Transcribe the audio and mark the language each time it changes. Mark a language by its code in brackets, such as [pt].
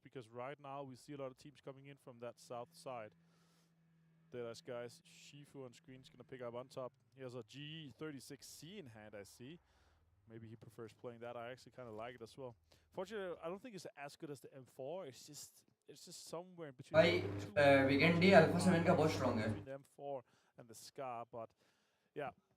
[en] Because right now we see a lot of teams coming in from that south side. There's guys. Shifu on screen is going to pick up on top. He has a G36C in hand, I see. Maybe he prefers playing that. I actually kind of like it as well. Fortunately, I don't think it's as good as the M4. It's just somewhere in between. [hi] भाई weekend ही alpha 7 का बहुत strong है [en] Between the M4 and the Scar, but yeah.